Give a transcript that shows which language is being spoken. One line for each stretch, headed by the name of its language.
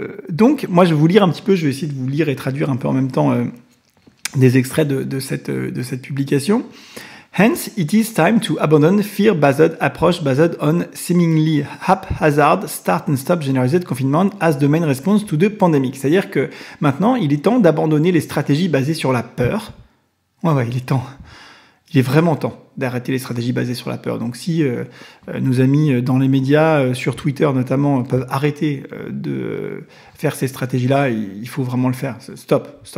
French: Donc, moi, je vais vous lire un petit peu, je vais essayer de vous lire et traduire un peu en même temps des extraits de cette publication.
English: Hence, it is time to abandon fear-based approach based on seemingly haphazard start and stop generalized confinement as the main response to the pandemic.
French: C'est-à-dire que maintenant, il est temps d'abandonner les stratégies basées sur la peur. Ouais, il est temps. Il est vraiment temps d'arrêter les stratégies basées sur la peur. Donc si nos amis dans les médias, sur Twitter notamment, peuvent arrêter de faire ces stratégies-là, il faut vraiment le faire. Stop.